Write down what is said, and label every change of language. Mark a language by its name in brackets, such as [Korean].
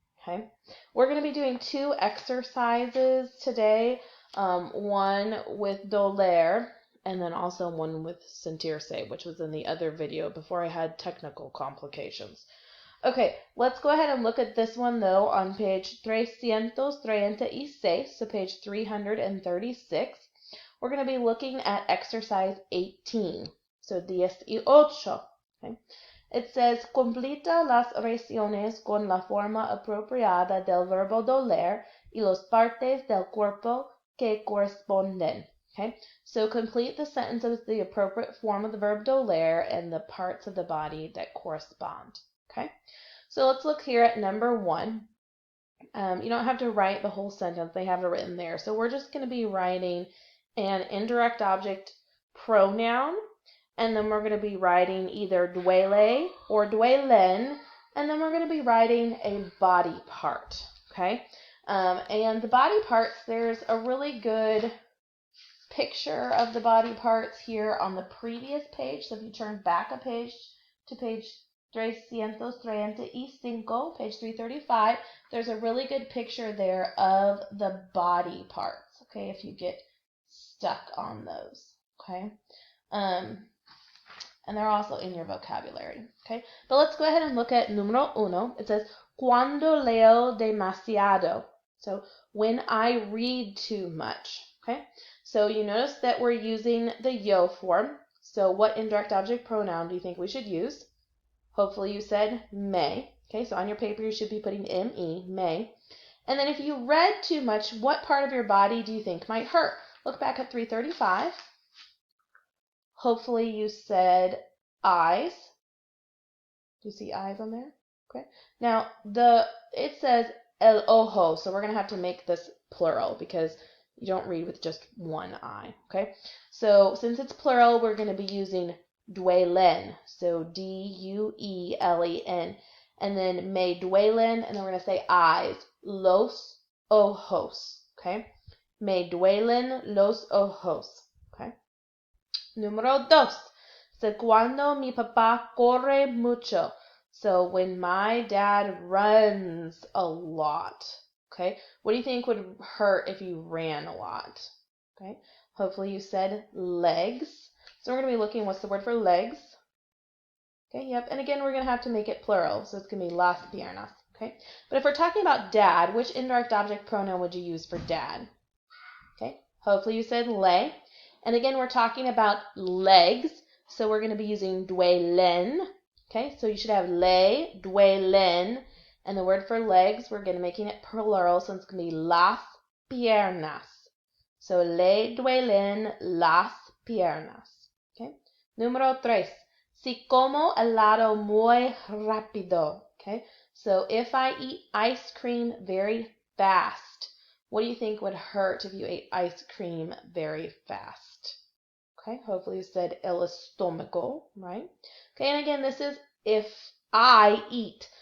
[English] Okay, we're going to be doing two exercises today, one with doler, and then also one with Sentirse, which was in the other video before I had technical complications. Okay, let's go ahead and look at this one though on page 336, so page 336. We're going to be looking at exercise 18, so 18. Okay. It says, [Spanish] completa las oraciones con la forma apropiada del verbo doler y los partes del cuerpo que corresponden. [English] Okay, so complete the sentences with the appropriate form of the verb doler and the parts of the body that correspond. Okay, so let's look here at number 1. You don't have to write the whole sentence, they have it written there. So we're just going to be writing an indirect object pronoun, and then we're going to be writing either duele or duelen, and then we're going to be writing a body part. Okay, and the body parts, there's a really good picture of the body parts here on the previous page. So if you turn back a page to page 335, page 335, there's a really good picture there of the body parts. Okay, if you get stuck on those. Okay, and they're also in your vocabulary. Okay, but let's go ahead and look at número 1. It says [Spanish] cuando leo demasiado. [English] So when I read too much. Okay, so you notice that we're using the yo form. So what indirect object pronoun do you think we should use? Hopefully you said me. Okay, so on your paper you should be putting me, me. And then if you read too much, what part of your body do you think might hurt? Look back at 335. Hopefully you said eyes. Do you see eyes on there? Okay. Now it says el ojo, so we're going to have to make this plural because you don't read with just one eye. Okay. So since it's plural, we're going to be using duelen. So D-U-E-L-E-N. And then me duelen, and then we're going to say eyes. [Spanish] Los ojos. Okay. Me duelen los ojos. Okay. Número 2. [English] So [Spanish] cuando mi papá corre mucho. [English] So when my dad runs a lot. Okay. What do you think would hurt if you ran a lot? Okay. Hopefully you said legs. So we're going to be looking, what's the word for legs? Okay, yep. And again, we're going to have to make it plural, so it's going to be las piernas. Okay, but if we're talking about dad, which indirect object pronoun would you use for dad? Okay, hopefully you said le. And again, we're talking about legs, so we're going to be using duelen. Okay, so you should have le, duelen, and the word for legs, we're going to making it plural, so it's going to be las piernas. So [Spanish] le duelen las piernas. Okay, número 3. Si como helado muy rápido. [English] Okay, so if I eat ice cream very fast, what do you think would hurt if you ate ice cream very fast? Okay, hopefully you said el estómago, right? Okay, and again, this is if I eat.